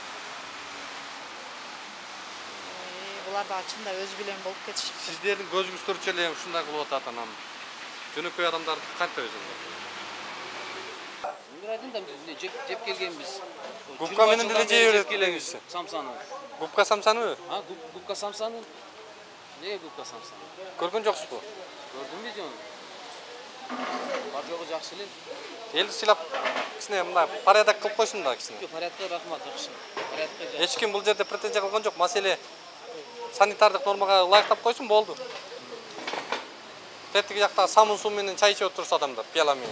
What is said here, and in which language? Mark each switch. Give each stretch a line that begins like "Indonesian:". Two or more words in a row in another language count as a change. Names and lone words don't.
Kyrgyz: Булар да ачында өзү билен болуп кетишип. Сиздердин көзүңүздөрчө эле ушундай кылып атат анан. Жөнөкөй адамдар кантип өзүңөр? Мурадын да жеп келгенбиз. Губка менен деле жеп келгенбиз. Самсаны. Губка самсаныбы? Губка самсаны. Не губка самсаны? Көргөн жоксузбу? Көрдүм бе жон? Бар жогу жакшы эле. Элди сыйлап кичине мындай порядок кылып койсун да кичине. Порядокко рахмат, жакшы. Порядокко. Эч ким бул жерде претензия кылган жок, маселе санитардык нормага ылайыктап койсун болду. Тетиги жакта самын суу менен чай ичип отурса адамдар пияла менен.